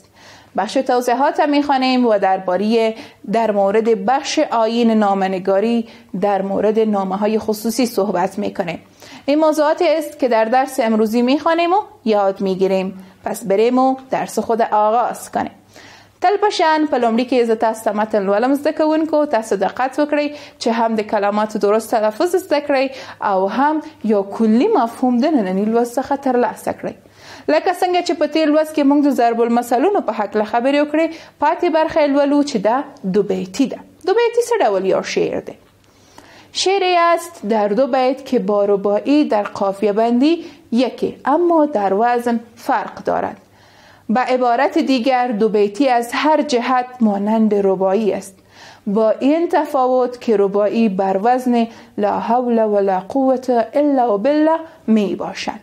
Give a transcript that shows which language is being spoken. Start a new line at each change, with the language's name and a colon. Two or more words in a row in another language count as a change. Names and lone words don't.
Persian: بخش توضیحات می‌خوانیم و در مورد بخش آیین نامه‌نگاری در مورد نامه‌های خصوصی صحبت می‌کنیم. این موضوعاتی است که در درس امروزی می‌خوانیم و یاد می‌گیریم. پس بریم و درس خود آغاز کنیم.
Pashto: تل پشان په لومړي کې زه تاسو ته متن لولم زده کوونکو، تاسو دقت وکړئ چې هم د کلماتو درست تلفظ زده کړئ او هم یو کلی مفهوم د ننني لوست څخه ترلاسه کړئ. لکه څنګه چې په تیر لوست کې موږ د ضرب المثلونو په هکله خبرې وکړې، پاتې برخه لولو چې دا دو بیتی ده. دو بیتی څه ډول یو شعر ده؟
Persian: شعری است در دو بیت که با رباعی در قافیه بندی یکی اما در وزن فرق دارد. با عبارت دیگر دو بیتی از هر جهت مانند رباعی است، با این تفاوت که رباعی بر وزن
Arabic: لا حول ولا قوة الا بالله
Persian: می باشد.